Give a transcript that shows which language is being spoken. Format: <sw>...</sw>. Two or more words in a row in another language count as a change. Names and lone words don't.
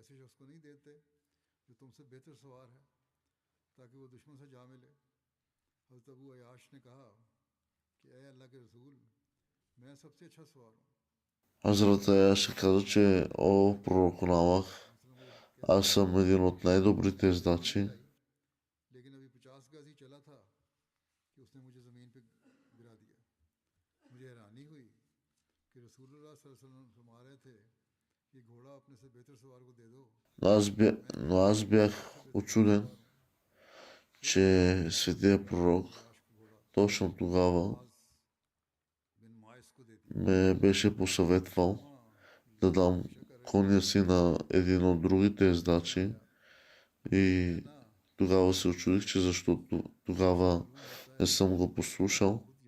<bg>Хазрат Аяша каза, че о пророк на Аллах, аз съм един от най-добрите ездачи.</bg> <ur>گرا دیا. مجھے حیرانی ہوئی کہ رسول اللہ</ur> <ar>صلى الله عليه وسلم</ar> <ur>فرما رہے تھے کہ گھوڑا اپنے سے بہتر سوار کو دے دو.</ur> <bg>Но аз бях учуден, че Светия Пророк точно тогава ме беше посъветвал да дам коня си на един от другите ездачи и тогава се очудих, че защото тогава не съм го послушал.</bg>